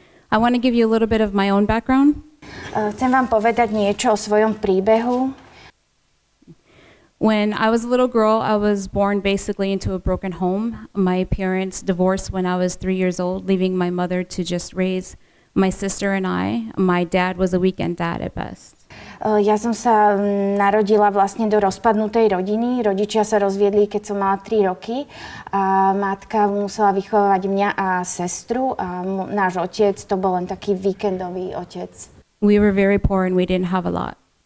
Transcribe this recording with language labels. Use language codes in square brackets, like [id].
[en] I want to give you a little bit of my own background. [sk] Chcem vám povedať niečo o svojom príbehu. [en] When I was a little girl, I was born basically into a broken home. My parents divorced when I was 3 years old, leaving my mother to just raise my sister and I. My dad was a weekend dad at best. [sk] Ja som sa narodila vlastne do rozpadnutej rodiny. Rodičia sa rozviedli, keď som mala 3 roky a matka musela vychovávať mňa a sestru a náš otec to bol len taký víkendový otec. [en] We were very poor and we didn't have a lot.